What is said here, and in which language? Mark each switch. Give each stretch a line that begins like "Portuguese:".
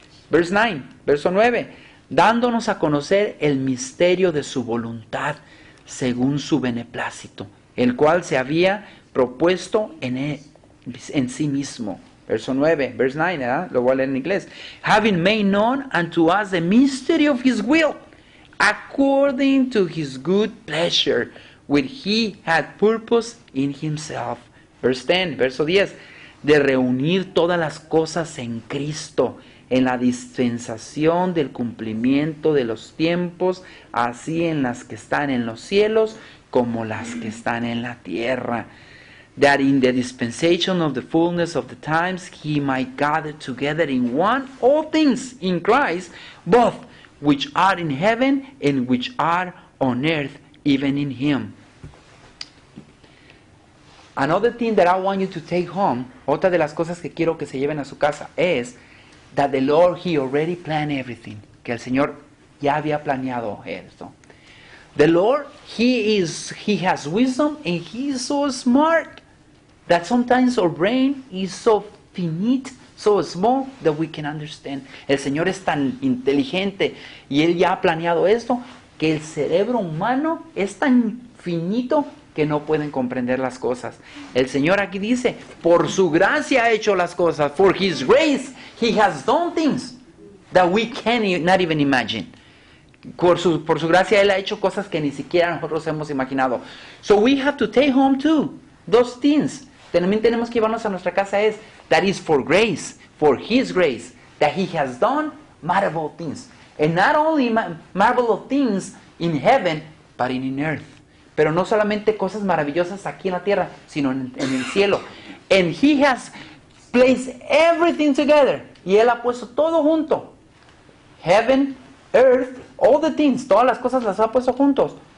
Spanish: Verse 9, verso 9, dándonos a conocer el misterio de su voluntad, según su beneplácito, el cual se había propuesto en sí mismo. Verso 9, verse 9, lo voy a leer en inglés.
English: Having made known unto us the mystery of his will, according to his good pleasure, which he had purpose in himself.
Spanish: Verse 10, verso 10, de reunir todas las cosas en Cristo, en la dispensación del cumplimiento de los tiempos, así en las que están en los cielos como las que están en la tierra.
English: That in the dispensation of the fullness of the times he might gather together in one all things in Christ, both which are in heaven and which are on earth, even in him. Another thing that I want you to take home,
Spanish: otra de las cosas que quiero que se lleven a su casa, es
English: that the Lord, he already planned everything.
Spanish: Que el Señor ya había planeado esto.
English: The Lord, he has wisdom and he is so smart that sometimes our brain is so finite, so small that we can understand.
Spanish: El Señor es tan inteligente y Él ya ha planeado esto que el cerebro humano es tan finito que no pueden comprender las cosas. El Señor aquí dice, por su gracia ha hecho las cosas.
English: For his grace, he has done things that we cannot even imagine.
Spanish: Por su gracia, Él ha hecho cosas que ni siquiera nosotros hemos imaginado.
English: So we have to take home too those things.
Spanish: También tenemos que llevarnos a nuestra casa es,
English: that is for grace, for his grace, that he has done marvelous things. And not only marvelous things in heaven, but in earth.
Spanish: Pero no solamente cosas maravillosas aquí en la tierra, sino en el cielo.
English: And he has placed everything together.
Spanish: Y Él ha puesto todo junto.
English: Heaven, earth, all the things,
Spanish: todas las cosas las ha puesto juntos.